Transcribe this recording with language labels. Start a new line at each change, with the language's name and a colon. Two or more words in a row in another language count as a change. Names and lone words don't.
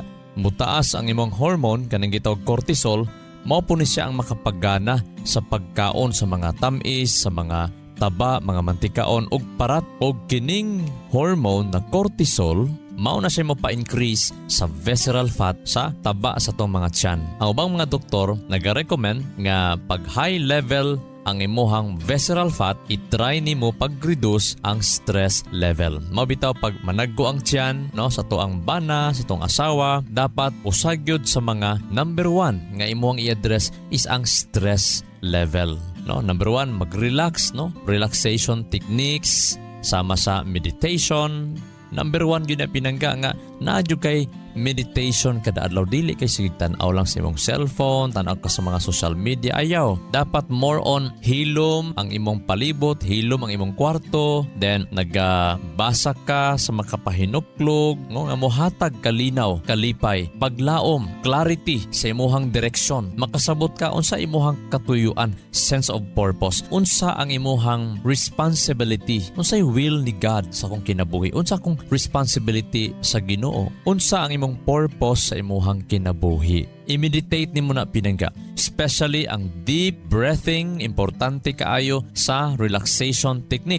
Cebuano: Mutaas ang imong hormone kanang gitawag cortisol, mao po ni siya ang makapagana sa pagkaon sa mga tamis, sa mga taba, mga mantikaon ug parat. Og kining hormone na cortisol mao na siya mo pa-increase sa
English: visceral fat
Cebuano: sa taba sa tong mga tiyan. Ang ubang mga doktor nag-recommend nga pag high level ang imuhang
English: visceral fat,
Cebuano: i-try nimo pag-reduce ang
English: stress level.
Cebuano: Mabitaw pag managgo ang tiyan, no, sa tuang bana, sa tuang asawa, dapat usagyod sa mga number 1 nga imuhang i-address is ang
English: stress level.
Cebuano: No, number 1, mag-relax, no?
English: Relaxation techniques sama sa meditation.
Cebuano: Number 1 yun na pinangga nga naadyo kay meditation kada adlaw, dili kay sige tan-aw lang sa imong cellphone, tan-aw ka sa mga
English: social media,
Cebuano: ayaw. Dapat
English: more on
Cebuano: hilom ang imong palibot, hilom ang imong kwarto, then nagbasa ka sa makapahinuklog, no, nga mohatag kalinaw, kalipay, paglaom, clarity sa imuhang direksyon. Makasabot ka unsa imuhang katuyuan,
English: sense of purpose,
Cebuano: unsa ang imuhang responsibility, unsay will ni God sa akong kinabuhi, unsa akong responsibility sa Ginoo, unsa ang imong atong purpose sa imuhang kinabuhi. I-meditate nimo na pinangga. Especially ang
English: deep breathing,
Cebuano: importante kaayo sa
English: relaxation technique.